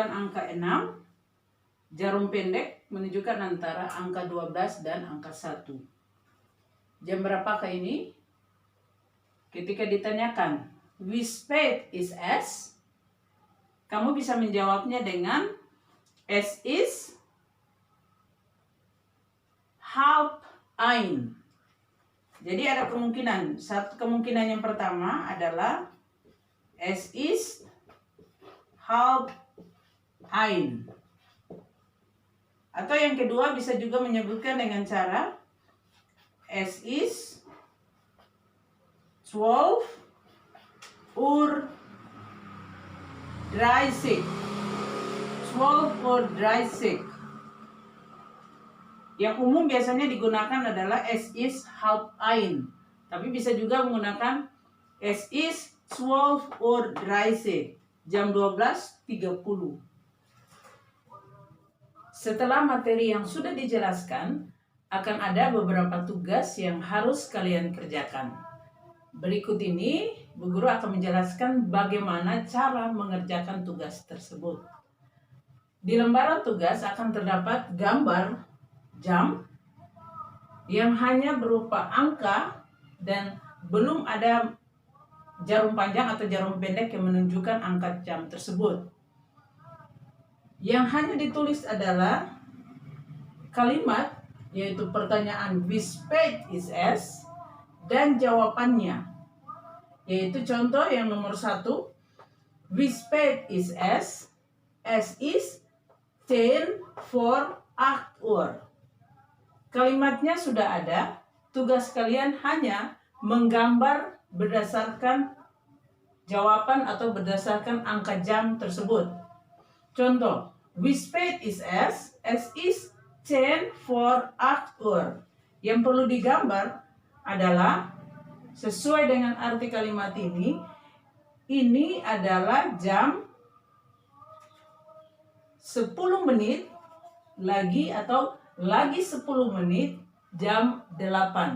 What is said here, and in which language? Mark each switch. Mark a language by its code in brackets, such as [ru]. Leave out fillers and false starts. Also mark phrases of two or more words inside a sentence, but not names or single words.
[id] angka 6, jarum pendek menunjukkan antara angka 12 dan angka 1. Jam berapakah ini? Ketika ditanyakan, [de] wie spät ist es? [id] Kamu bisa menjawabnya dengan [de] es ist 12:30. [id] Jadi ada kemungkinan. Satu kemungkinan yang pertama adalah [de] es ist 12:30. [id] Atau yang kedua bisa juga menyebutkan dengan cara [de] es ist 12:30. [id] 12:30. Yang umum biasanya digunakan adalah [de] es ist 12:30. [id] Tapi bisa juga menggunakan [de] es ist 12:30. [id] Jam 12:30. Setelah materi yang sudah dijelaskan, akan ada beberapa tugas yang harus kalian kerjakan. Berikut ini, Bu Guru akan menjelaskan bagaimana cara mengerjakan tugas tersebut. Di lembaran tugas akan terdapat gambar jam yang hanya berupa angka dan belum ada jarum panjang atau jarum pendek yang menunjukkan angka jam tersebut. Yang hanya ditulis adalah kalimat, yaitu pertanyaan [de] wie spät ist es, [id] dan jawabannya. Yaitu contoh yang nomor 1, [de] wie spät ist es? Es ist 10:08 Uhr. [id] Kalimatnya sudah ada, tugas kalian hanya menggambar berdasarkan jawaban atau berdasarkan angka jam tersebut. Contoh, [de] wie spät ist es? Es ist 10:08 Uhr. [id] Yang perlu digambar adalah sesuai dengan arti kalimat ini adalah jam 10 menit lagi atau lagi 10 menit jam 8.